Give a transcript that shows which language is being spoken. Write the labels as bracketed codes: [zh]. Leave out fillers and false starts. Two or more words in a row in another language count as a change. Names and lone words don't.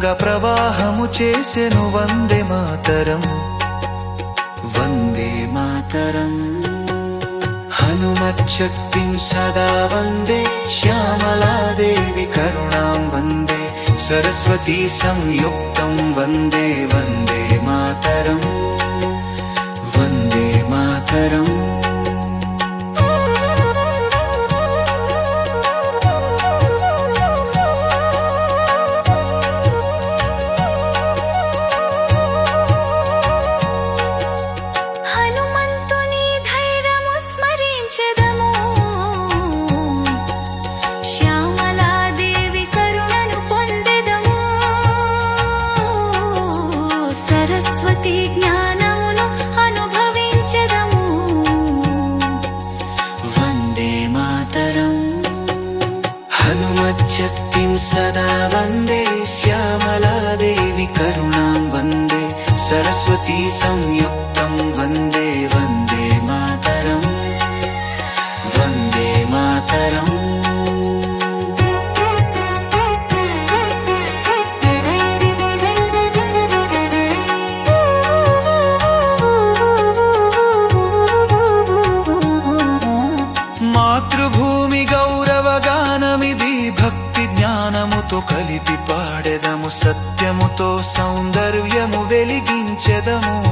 [te] ప్రవాహము చేసెను [sa] వందే మాతరం వందే మాతరం हनुमच्छक्तिं सदा वन्दे श्यामलादेवी करुणां वन्दे सरस्वती संयुक्तं वन्दे वन्दे मातरम् वन्दे मातरम् [te] హనుమంతుని ధైర్యము స్మరించెదము శ్యామలాదేవి కరుణను పొందెదము సరస్వతి జ్ఞానమును అనుభవించెదము [sa] वन्दे मातरम् हनुमच्छक्तिं सदा वन्दे श्यामलादेवी करुणां वन्दे सरस्वती संयुक्तं वन्दे वन्दे मातरम् वन्दे मातरम् [te] మాతృభూమి గౌరవగానమిది భక్తి జ్ఞానముతో కలిపి పాడెదము సత్యముతో సౌందర్యము వెలిగించెదము